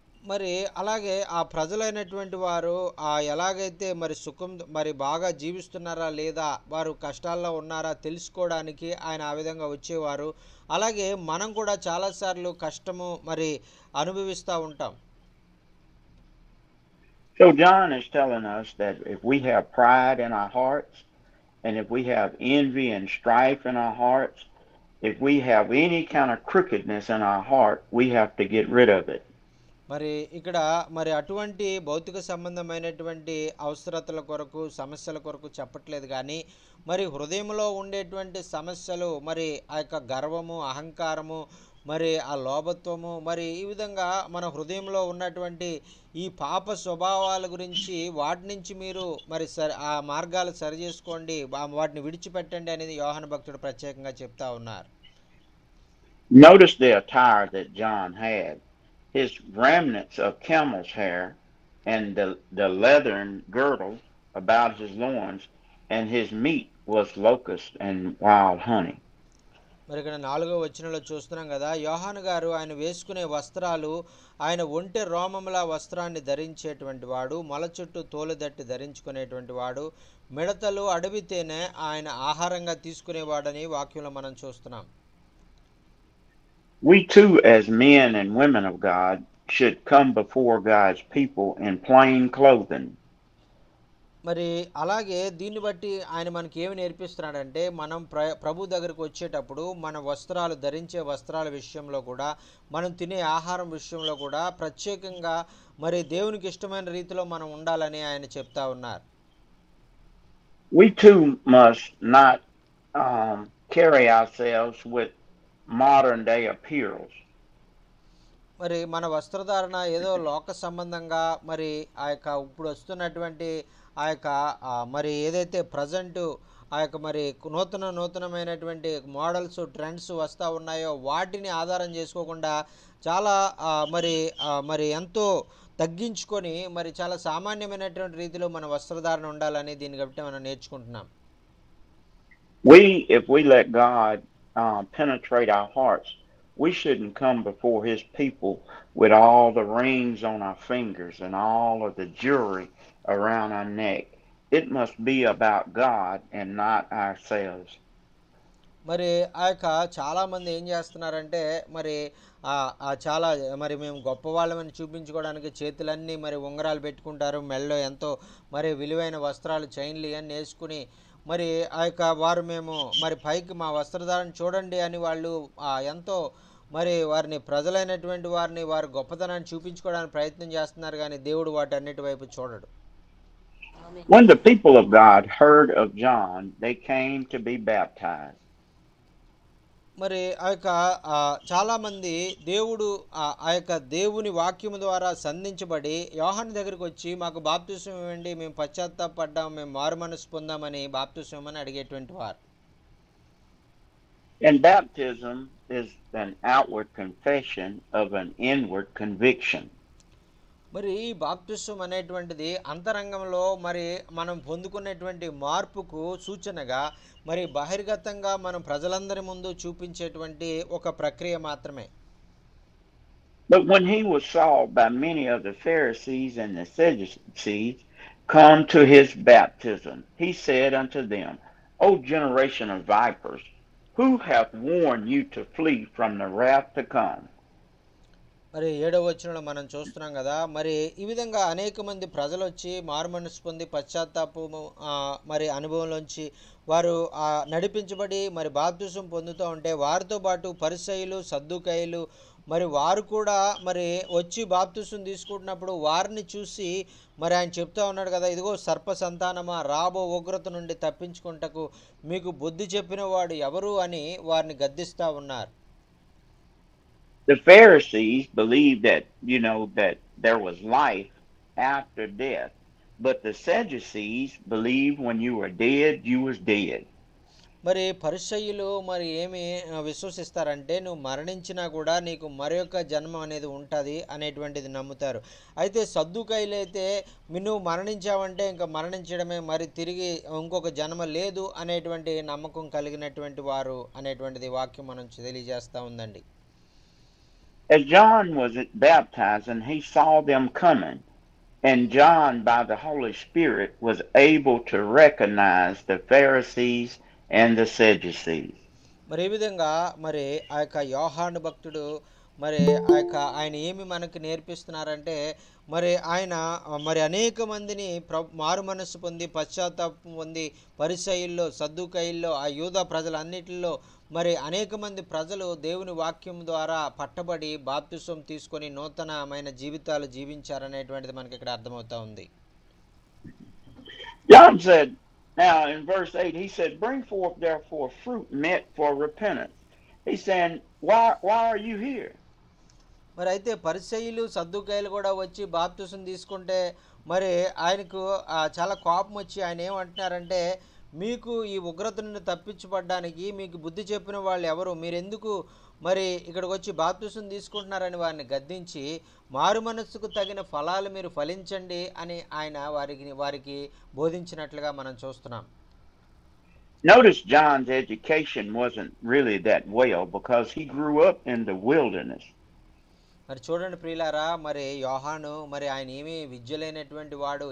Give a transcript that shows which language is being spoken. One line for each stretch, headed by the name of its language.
Telugu: మరి అలాగే ఆ ప్రజలైనటువంటి వారు ఎలాగైతే మరి సుఖం మరి బాగా జీవిస్తున్నారా లేదా, వారు కష్టాల్లో ఉన్నారా తెలుసుకోవడానికి ఆయన ఆ విధంగా వచ్చేవారు. అలాగే మనం కూడా చాలాసార్లు కష్టము మరి అనుభవిస్తూ ఉంటాం.
English: So John is telling us that if we have pride in our hearts and if we have envy and strife in our hearts, if we have any kind of crookedness in our heart, we have to get rid of it.
Telugu: మరి ఇక్కడ మరి అటువంటి భౌతిక సంబంధమైనటువంటి అవసరతల కొరకు సమస్యల కొరకు చెప్పట్లేదు కానీ మరి హృదయంలో ఉండేటువంటి సమస్యలు మరి ఆ యొక్క గర్వము అహంకారము మరి ఆ లోభత్వము మరి ఈ విధంగా మన హృదయంలో ఉన్నటువంటి ఈ పాప స్వభావాల గురించి వాటి నుంచి మీరు మరి ఆ మార్గాలు సరి చేసుకోండి వాటిని విడిచిపెట్టండి అనేది యోహాను భక్తుడు ప్రత్యేకంగా చెప్తా ఉన్నారు.
English: Notice the attire that John had. His remnants of camel's hair and the leathern girdle about his loins, and his meat was locust and wild honey.
Telugu: మరి ఇక్కడ 4వ వచనంలో చూస్తున్నాం కదా, యోహాను గారు ఆయన వేసుకునే వస్త్రాలు ఆయన ఒంటె రోమముల వస్త్రాన్ని ధరించేటువంటి వాడు, మొల చుట్టూ తోలుదట్టి ధరించుకునేటువంటి వాడు, మిడతలు అడవి తేనె ఆయన ఆహారంగా తీసుకునేవాడని వాక్యంలో మనం చూస్తున్నాం.
English: We too, as men and women of God, should come before God's people in plain clothing.
Telugu: మరి అలాగే దీన్ని బట్టి ఆయన మనకి ఏమి నేర్పిస్తున్నాడంటే మనం ప్రభు దగ్గరకు వచ్చేటప్పుడు మన వస్త్రాలు ధరించే వస్త్రాల విషయంలో కూడా మనం తినే ఆహారం విషయంలో కూడా ప్రత్యేకంగా మరి దేవునికి ఇష్టమైన రీతిలో మనం ఉండాలని ఆయన చెప్తా ఉన్నారు.
English: We too must not carry ourselves with modern day appeals.
Telugu: మరి మన వస్త్రధారణ ఏదో లోక సంబంధంగా మరి ఆ యొక్క ఇప్పుడు వస్తున్నటువంటి ఆ యొక్క మరి ఏదైతే ప్రజెంట్ ఆ యొక్క మరి నూతనమైనటువంటి మోడల్స్ ట్రెండ్స్ వస్తూ ఉన్నాయో వాటిని ఆధారం చేసుకోకుండా చాలా మరి ఎంతో తగ్గించుకొని మరి చాలా సామాన్యమైనటువంటి రీతిలో మన వస్త్రధారణ ఉండాలని దీన్ని బట్టి మనం నేర్చుకుంటున్నాం.
English: If we let God penetrate our hearts, we shouldn't come before his people with all the rings on our fingers and all of the jewelry around our neck. It must be about God and not ourselves.
Telugu: మరి ఆ యొక్క చాలామంది ఏం చేస్తున్నారంటే మరి చాలా మరి మేము గొప్పవాళ్ళమని చూపించుకోవడానికి చేతులన్నీ మరి ఉంగరాలు పెట్టుకుంటారు, మెడలో ఎంతో మరి విలువైన వస్త్రాలు చైన్లు ఇవన్నీ వేసుకుని మరి ఆ యొక్క వారు మేము మరి పైకి మా వస్త్రధారణ చూడండి అని వాళ్ళు ఎంతో మరి వారిని ప్రజలైనటువంటి వారిని వారి గొప్పతనాన్ని చూపించుకోవడానికి ప్రయత్నం చేస్తున్నారు కానీ దేవుడు వాటన్నిటి వైపు చూడడు.
English: When the people of God heard of John, they came to be baptized.
Telugu: మరి ఆ యొక్క చాలామంది ఆ యొక్క దేవుని వాక్యము ద్వారా సంధించబడి యోహాను దగ్గరికి వచ్చి మాకు బాప్తిసం ఇవ్వండి, మేము పశ్చాత్తాపడ్డాం, మేము మారు మనసు పొందామని బాప్తిసం ఇవ్వమని అడిగేటువంటి వారు.
English: And baptism is an outward confession of an inward conviction.
Telugu: మరి ఈ బాప్తిసం అనేటువంటిది అంతరంగంలో మరి మనం పొందుకునేటువంటి మార్పుకు సూచనగా మరి బహిర్గతంగా మనం ప్రజలందరి ముందు చూపించేటువంటి ఒక ప్రక్రియ మాత్రమే.
English: But when he was saw by many of the Pharisees and the Sadducees come to his baptism, he said unto them, O generation of vipers, who hath warned you to flee from the wrath to come?
Telugu: మరి 7వ వచనంలో మనం చూస్తున్నాం కదా, మరి ఈ విధంగా అనేక మంది ప్రజలు వచ్చి మారుమనసు పొంది పశ్చాత్తాపము మరి అనుభవంలోంచి వారు నడిపించబడి మరి బాప్తిసం పొందుతూ ఉంటే వారితో పాటు పరిసయ్యులు సద్దూకయ్యులు మరి వారు కూడా మరి వచ్చి బాప్తిసం తీసుకుంటున్నప్పుడు వారిని చూసి మరి ఆయన చెప్తా ఉన్నాడు కదా, ఇదిగో సర్ప సంతానమా రాబో ఉగ్రత నుండి తప్పించుకుంటకు మీకు బుద్ధి చెప్పిన వాడు ఎవరు అని వారిని గద్దిస్తూ ఉన్నారు.
English: The Pharisees believed that there was life after death, but the Sadducees believed when you were dead, you was dead.
Telugu: మరి పరిసయ్యులు మరి ఏమి విశ్వసిస్తారంటే నువ్వు మరణించినా కూడా నీకు మరొక జన్మ అనేది ఉంటుంది అనేటువంటిది నమ్ముతారు. అయితే సద్దూకయ్యులు అయితే నువ్వు మరణించావంటే ఇంకా మరణించడమే, మరి తిరిగి ఇంకొక జన్మ లేదు అనేటువంటి నమ్మకం కలిగినటువంటి వారు అనేటువంటిది వాక్యం మనం తెలియజేస్తూ ఉందండి.
English: As John was baptized and he saw them coming, and John by the Holy Spirit was able to recognize the Pharisees and the Sadducees.
Telugu: మరి ఈ విధంగా మరి ఆ యొక్క యోహాను భక్తుడు మరి ఆయన ఏమి మనకు నేర్పిస్తున్నారంటే మరి ఆయన మరి అనేక మందిని మారు మనస్సు పొంది పశ్చాత్తాపం పొంది పరిసయ్యుల్లో సద్దుకయ్యుల్లో ఆ యూదా ప్రజలన్నిటిలో మరి అనేక మంది ప్రజలు దేవుని వాక్యం ద్వారా పట్టబడి బాప్తిసం తీసుకొని నూతనమైన జీవితాలు జీవించారనేటువంటిది మనకి ఇక్కడ అర్థమవుతా ఉంది.
English: John said, now in verse 8, he said, bring forth therefore fruit meet for repentance. He's saying, why are you here?
Telugu: మరి అయితే పరిసయ్యులు సద్దుకాయలు కూడా వచ్చి బాప్తిసం తీసుకుంటే మరి ఆయనకు చాలా కోపం వచ్చి ఆయన ఏమంటున్నారంటే, మీకు ఈ ఉగ్రత నుండి తప్పించబడ్డానికి మీకు బుద్ధి చెప్పిన వాళ్ళు ఎవరు, మీరెందుకు మరి ఇక్కడికి వచ్చి బాప్తిసం తీసుకుంటున్నారని వారిని గద్దించి మారు మనస్సుకు తగిన ఫలాలు మీరు ఫలించండి అని ఆయన వారికి బోధించినట్లుగా మనం చూస్తున్నాం.
English: Notice John's education wasn't really that well because he grew up in the wilderness.
Telugu: మరి చూడండి ప్రియులారా, మరి యోహాను మరి ఆయన ఏమీ విద్య లేనటువంటి వాడు.